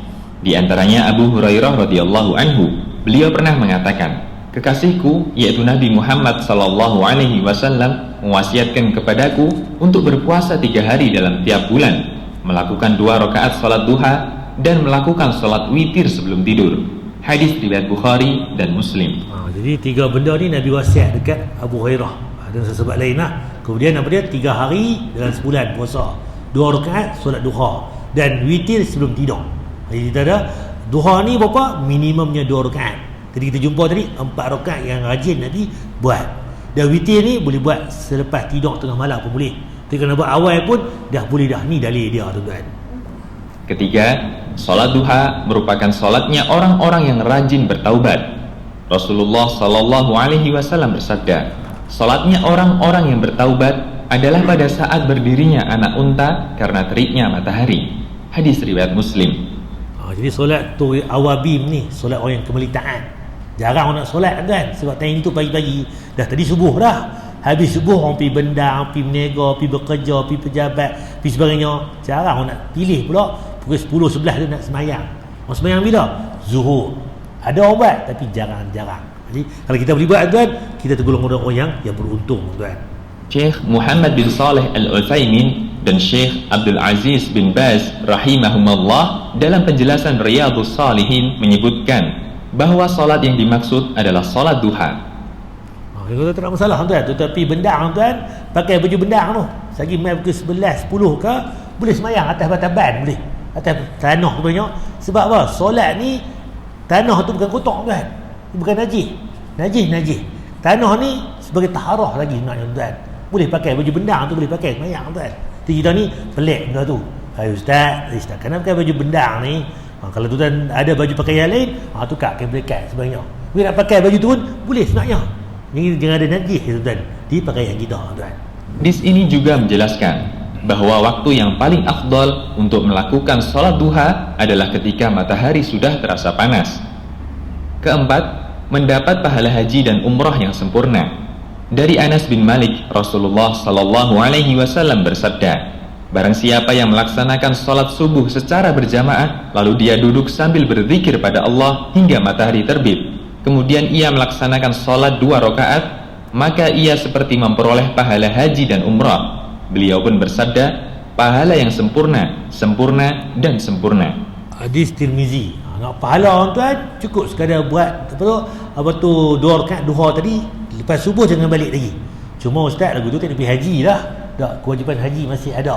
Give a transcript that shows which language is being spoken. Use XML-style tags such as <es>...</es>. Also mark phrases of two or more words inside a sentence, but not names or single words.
<id>Di antaranya Abu Hurairah</id> <ar>radhiyallahu anhu.</ar> <id>Beliau pernah mengatakan, kekasihku yaitu Nabi Muhammad SAW mewasiatkan kepadaku untuk berpuasa 3 hari dalam tiap bulan, melakukan 2 rakaat salat duha, dan melakukan salat witir sebelum tidur. Hadis riwayat Bukhari dan Muslim.</id> <ms>Jadi 3 benda ni Nabi wasiat dekat Abu Hurairah. Ada sebab lain lah. Kemudian 3 hari dalam sebulan puasa, 2 rakaat solat duha, dan witir sebelum tidur. Jadi kita ada duha ni berapa? Minimumnya 2 rakaat. Jadi kita jumpa tadi 4 rakaat yang rajin Nabi buat. Dan witir ni boleh buat selepas tidur tengah malam pun boleh. Tapi kalau buat awal pun dah boleh dah. Ni dalil dia tuan-tuan.</ms> <id>Ketiga, salat duha merupakan salatnya orang-orang yang rajin bertaubat. Rasulullah SAW bersabda, salatnya orang-orang yang bertaubat adalah pada saat berdirinya anak unta karena teriknya matahari. Hadis riwayat Muslim.</id> <ms>Jadi solat tu awabim ni, solat orang yang kemelitaan. Jarang orang nak solat kan, sebab time tu pagi-pagi dah tadi subuh dah. Habis subuh orang pergi bendang, pergi berniaga, pergi bekerja, pergi pejabat, pergi sebagainya. Jarang orang nak pilih pula pukul 10 11 tu nak semayang. Orang semayang bila? Zuhur. Ada orang buat tapi jarang-jarang. Jadi kalau kita boleh buat tuan, kita tergolong orang yang beruntung tuan.</ms> <id>Syekh Muhammad bin Saleh Al-Utsaimin dan Syekh Abdul Aziz bin Baz rahimahumullah dalam penjelasan Riyadhus Shalihin menyebutkan bahwa salat yang dimaksud adalah salat duha.</id> <ms>Itu tak ada masalah tuan, tetapi bendang tuan, pakai baju bendang tu. Sagi mai pukul 11 10 ke boleh semayang atas bataban, boleh. Atas tanah tu banyak. Sebab apa? Solat ni tanah tu bukan kotor tuan. Bukan najis. Najis. Tanah ni sebagai taharah lagi maknanya tuan. Boleh pakai baju bendang tu, boleh pakai semayang tuan. Jadi kita ni pelik benda tu. Hai ustaz, kenapa pakai baju bendang ni? Kalau tuan ada baju pakaian lain, tukar kain berikat sebenarnya. Bila nak pakai baju tu pun boleh sebenarnya. Jadi jangan ada najis tuan di pakaian kita tuan.</ms> <id>Hadis ini juga menjelaskan bahwa waktu yang paling afdal untuk melakukan salat duha adalah ketika matahari sudah terasa panas. Keempat, mendapat pahala haji dan umrah yang sempurna. Dari Anas bin Malik, Rasulullah</id> <ar>Shallallahu Alaihi Wasallam</ar> <id>bersabda, barang siapa yang melaksanakan sholat subuh secara berjamaah, lalu dia duduk sambil berzikir pada Allah hingga matahari terbit, kemudian ia melaksanakan sholat 2 rakaat, maka ia seperti memperoleh pahala haji dan umrah. Beliau pun bersabda, pahala yang sempurna, sempurna dan sempurna. Hadis Tirmizi.</id> <ms>Nak pahala tuan, cukup sekadar buat apa tu 2 rakaat duha tadi, lepas subuh jangan balik lagi. Cuma ustaz lagu tu tak pergi haji lah, tak, kewajipan haji masih ada.</ms>